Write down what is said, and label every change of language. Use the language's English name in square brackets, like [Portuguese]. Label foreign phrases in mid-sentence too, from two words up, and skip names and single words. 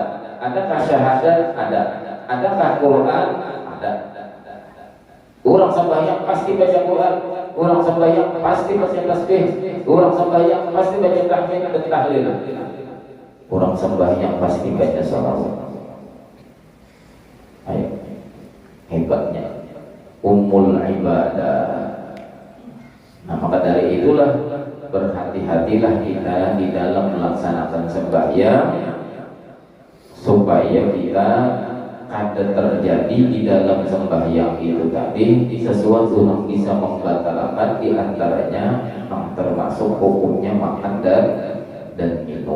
[Indonesian] Adakah syahadat? Ada. Adakah Quran? Ada. Orang sembahyang pasti baca Quran. Orang sembahyang pasti baca tasbih. Orang sembahyang pasti baca tahmid dan tahlil. Orang sembahyang pasti baca sholawat. Ayo, [Arabic] hebatnya أم العبادة. [Indonesian] Nah maka dari itulah berhati-hatilah kita di dalam melaksanakan sembahyang supaya kita ada terjadi di dalam sembahyang itu tadi sesuatu yang bisa membatalkan, di antaranya yang termasuk hukumnya makan dan minum.